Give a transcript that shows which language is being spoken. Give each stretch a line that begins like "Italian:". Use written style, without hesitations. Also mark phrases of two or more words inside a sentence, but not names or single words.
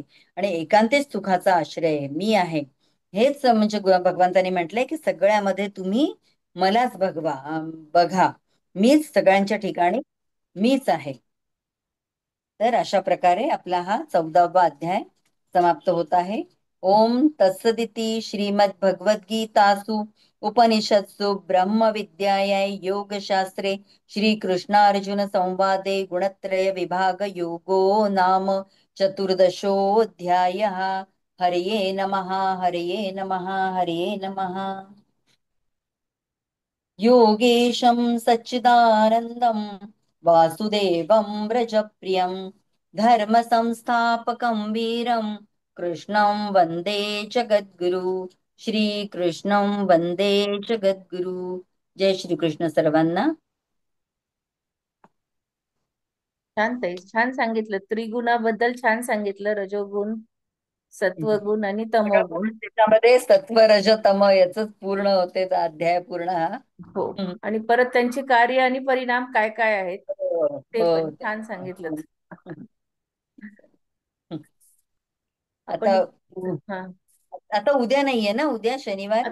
Marathi: आणि एकांतिक सुखाचा आश्रय मी आहे. हेच म्हणजे भगवंतांनी म्हटलंय की सगळ्यामध्ये तुम्ही मलाच बघा, मीच सगळ्यांच्या ठिकाणी मीच आहे. तर अशा प्रकारे आपला हा 14वा अध्याय समाप्त होत आहे.
Sanskrit: ओम तत्सदिति श्रीमद्भगवद्गीतासु उपनिषत्सु ब्रह्मविद्यायै योगशास्त्रे श्रीकृष्णार्जुन संवादे गुणत्रय विभाग योगो नाम चतुर्दशोऽध्यायः। हरये नमः हरये नमः हरये नमः। योगेशं सच्चिदानन्दं वासुदेवं व्रजप्रियं धर्मसंस्थापकं वीरं कृष्णं वन्दे जगद्गुरु। श्रीकृष्णं वन्दे जगद्गुरु।
Marathi: जय श्री कृष्ण सर्वांना. छान ताई, छान सांगितलं. त्रिगुणाबद्दल छान सांगितलं. रजोगुण, सत्वगुण आणि बघा, तमोगुण. म्हणून त्याच्यामध्ये सत्व रज तम याच पूर्ण होते अध्याय पूर्ण हा. हो. हम्म. आणि परत त्यांची कार्य आणि परिणाम काय काय आहेत हो ते पण हो छान सांगितलं. आता आपण हा आता उद्या नाहीये ना, उद्या शनिवार